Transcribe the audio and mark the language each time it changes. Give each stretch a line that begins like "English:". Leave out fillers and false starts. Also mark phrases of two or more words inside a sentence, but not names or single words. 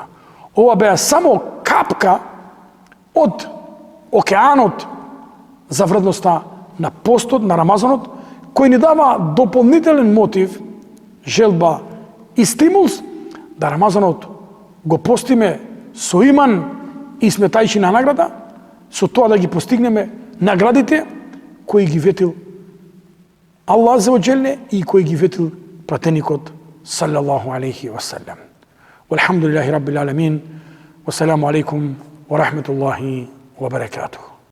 Macedonian: Ова беа само капка од океанот за вредноста на постот, на Рамазанот, кој ни дава дополнителен мотив, желба и стимулс да Рамазанот го постиме со иман и сметајќи на награда, со тоа да ги постигнеме наградите кои ги ветил
Arabic: الله عز وجل
Macedonian: и кои ги ветил пратеникот
Arabic: صلى الله عليه وسلم. والحمد لله رب العالمين والسلام عليكم ورحمة الله وبركاته.